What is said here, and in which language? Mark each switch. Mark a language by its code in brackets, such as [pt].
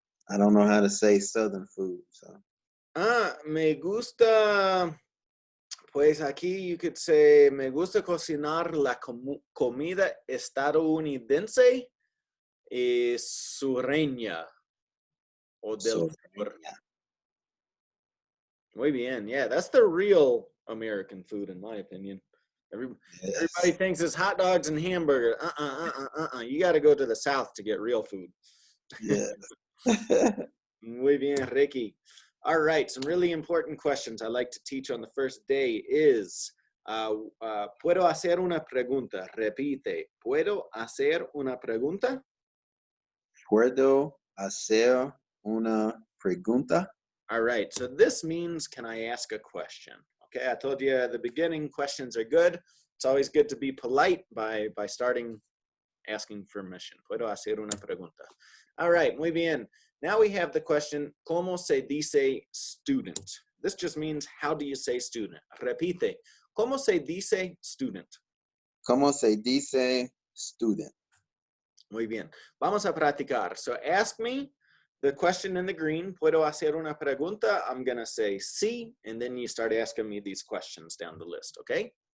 [en] I don't know how to say Southern food. So. [es] Me gusta, pues aquí [en] you could say, [es] me gusta cocinar la comida estadounidense y sureña o del sur. Muy bien, [en] yeah, that's the real American food in my opinion. Everybody thinks it's hot dogs and hamburgers. You got to go to the South to get real food. Yeah. [es] Muy bien, [en] Ricky. All right, some really important questions I like to teach on the first day is, [es] ¿puedo hacer una pregunta? Repite, ¿puedo hacer una pregunta? ¿Puedo hacer una pregunta? [en] All right, so this means, can I ask a question? Okay, I told you at the beginning, questions are good. It's always good to be polite by starting asking permission. [es] ¿Puedo hacer una pregunta? [en] All right, [es] muy bien. [en] Now we have the question, [es] ¿cómo se dice [en] student? This just means, how do you say student? [es] Repite, ¿cómo se dice student? ¿Cómo se dice student? Muy bien. Vamos a practicar. [en] So ask me the question in the green, [es] ¿puedo hacer una pregunta? [en] I'm going to say sí, and then you start asking me these questions down the list, okay?